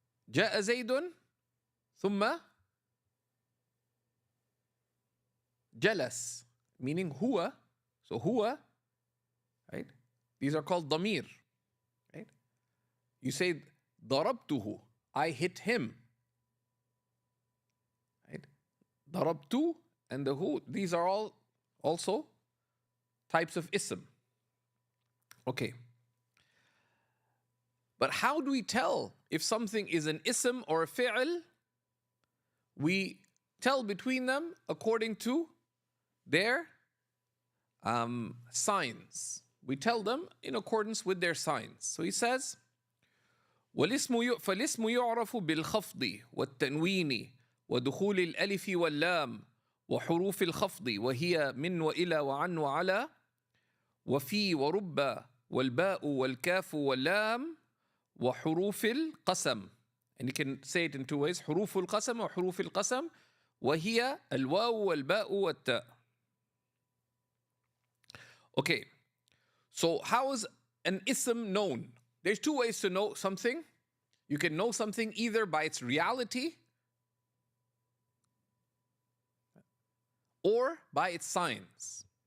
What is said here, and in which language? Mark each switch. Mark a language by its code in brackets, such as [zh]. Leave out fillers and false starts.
[ar] جاء زيد ثم جلس, [en] meaning huwa. So huwa, right? These are called damir, right? You say ضربته, I hit him, right? ضربtu and the hu, these are all also types of ism. Okay. But how do we tell if something is an ism or a fi'l? We tell between them according to their signs. We tell them in accordance with their signs. So he says, [ar] فالاسم يعرف بالخفض والتنوين ودخول الألف واللام وحروف الخفض وهي من وإلى وعن وعلى وفي ورب والباء والكاف واللام وحروف القسم. [en] And you can say it in two ways. [ar] حروف القسم وحروف القسم وهي الواو والباء والتاء. [en] Okay, so how is an ism known? There's two ways to know something. You can know something either by its reality or by its signs.